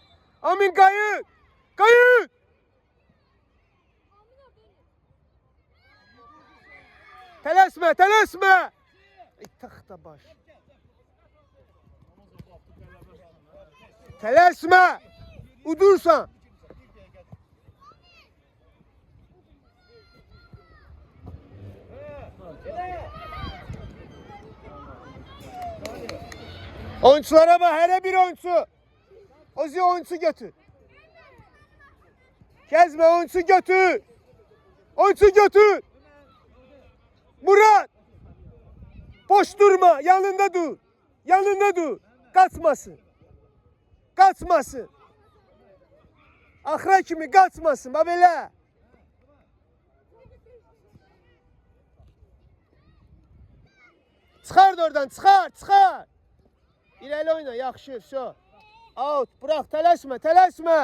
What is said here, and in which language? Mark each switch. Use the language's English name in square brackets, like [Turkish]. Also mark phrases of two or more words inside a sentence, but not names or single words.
[Azerbaijani] Amin qayıt. Qayıt. Tələsmə, tələsmə. Taxta baş. Tələsmə. Udursan. [Turkish] Oyunculara bak, her bir oyuncu. [Azerbaijani] Ozi oyuncu götür. Gezme, oyuncu götür. Oyuncu götür. Murat. Boş durma, yanında dur. Yanında dur. [Turkish] Kaçmasın. Kaçmasın. [Azerbaijani] Axıra kimi kaçmasın, bax belə. Çıxar da oradan, çıxar, çıxar. İrəli oyna, yaxşı, vəsə. Out, bırak, tələsmə, tələsmə.